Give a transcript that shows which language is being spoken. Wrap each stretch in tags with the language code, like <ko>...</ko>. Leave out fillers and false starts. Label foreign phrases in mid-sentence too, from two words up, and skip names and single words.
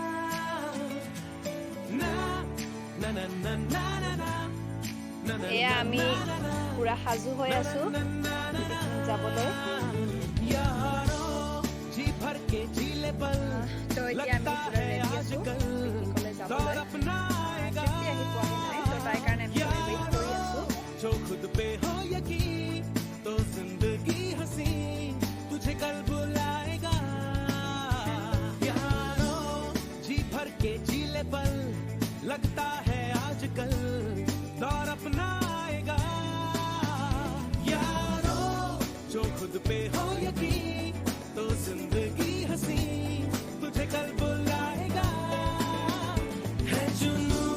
<as>এয়া আমি পুৰা সাজু হৈ আছো যাবলৈ তো এতিয়া আমি পুৰা ৰেডি আছো পিকনিকলৈ যাবলৈ তৃপ্তি আহি পোৱাহি নাই তো তাই কাৰণে আমি ৱেইট কৰি আছো</as> <hi>जो खुद पे हो यकीन तो जिंदगी हंसी तुझे कल बुलाएगा यारो जी भर के जी ले पल लगता है आजकल दौर अपना आएगा यारो जो खुद पे हो यकीन तो जिंदगी हंसी तुझे कल बुलाएगा है जुनू</hi>